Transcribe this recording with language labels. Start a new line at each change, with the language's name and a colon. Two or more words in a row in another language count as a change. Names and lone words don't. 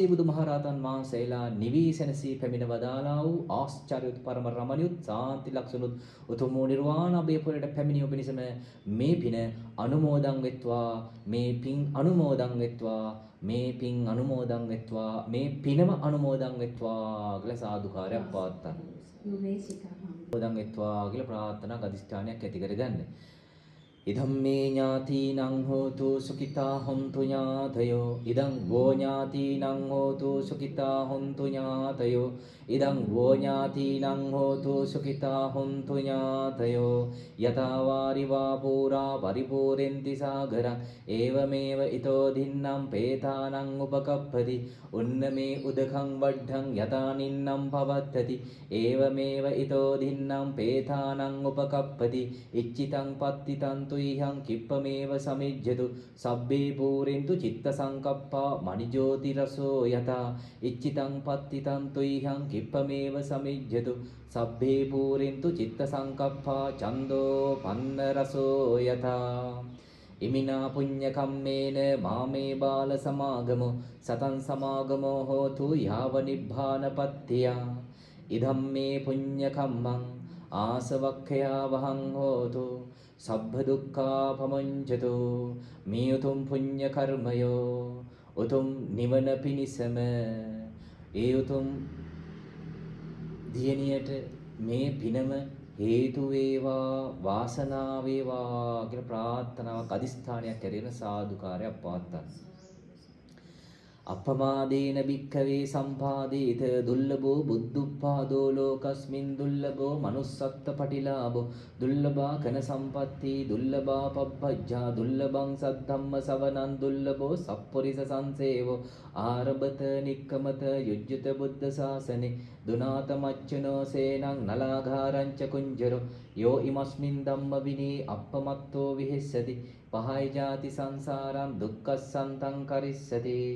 Sinhala: බුදුමහරහතන් වහන්සේලා නිවිසනසී පැමිණ වදාලා වූ ආශ්චර්යුත් පරම රමණියුත් සාන්ති ලක්ෂණුත් උතුම් වූ නිර්වාණ අභයපුරයට පැමිණි ඔබනිසම මේ පින අනුමෝදන් වෙත්වා මේ පින් අනුමෝදන් වෙත්වා මේ පින් අනුමෝදන් වෙත්වා මේ පිනම අනුමෝදන් වෙත්වා කියලා සාදුකාරයක් පවත්තා උදන් වෙත්වා කියලා ප්‍රාර්ථනා අධිෂ්ඨානයක් ඇති කරගන්න.
Pali: ඉදම් මේ ඥාතිනං හෝතු සුඛිතා හොන්තු ඥාතයෝ ඉදං වෝ ඥාතිනං හෝතු සුඛිතා හොන්තු ඥාතයෝ ඉදං වෝ ඥාතිනං හෝතු සුඛිතා හොන්තු ඥාතයෝ යතා වාරිවා පුරා පරිපූර්ෙන්ති සාගරං ඒවමේව ඊතෝ දින්නම් පේතානං උපකප්පති උන්න මේ උදකං වඩ්ඩං යතා නින්නම් පවත්තති ඒවමේව ඊතෝ දින්නම් පේතානං උපකප්පති ඉච්චිතං පත්තිතං තු තුයිහං කිප්පමේව සමිජ්ජතු සබ්බේ පූරෙන්තු චිත්ත සංකප්පා මණිජෝතිරසෝ යතා ඉච්චිතං පත්තිතං තුයිහං කිප්පමේව සමිජ්ජතු සබ්බේ පූරෙන්තු චිත්ත සංකප්පා චන්දෝ පන්නරසෝ යතා ඉමිනා පුඤ්ඤ කම්මේන මාමේ බාල සමාගමෝ සතං සමාගමෝ හෝතු යාව නිබ්බානපත්තිය ඉදම්මේ පුඤ්ඤ කම්මං ආසවක්ඛයා වහං හෝතු සබ්බ දුක්ඛා පමුඤ්චතු
Sinhala: මේ උතුම් පුඤ්ඤ කර්මයෝ උතුම් නිවන පිණිසම ඒ උතුම් දියණියට මේ පිනම හේතු වේවා වාසනාව වේවා කියලා ප්‍රාර්ථනාවක් අදිස්ථානයක් ඇරෙන සාදුකාරයක් පවත්තා.
Pali: අපමාදේන භික්ඛවේ සම්පාදේත දුර්ලභෝ බුද්ධුප්පාදෝ ලෝකස්මින් දුර්ලභෝ manussත්ත පටිලාභෝ දුර්ලභා කන සම්පatti දුර්ලභා පබ්බජ්ජා දුර්ලභං සද්ධම්ම සවනං දුර්ලභෝ සප්පුරිස සංසේවෝ ආරබත නික්කමත යුජ්ජත බුද්ධ ශාසනේ දුනාත මච්චනෝ සේනං නලාඝාරං ච කුංජරෝ යෝ ඉමස්මින් ධම්ම විනී අප්පමත්තෝ විහෙස්සති පහයි ජාති සංසාරං දුක්ඛසන්තං කරිස්සති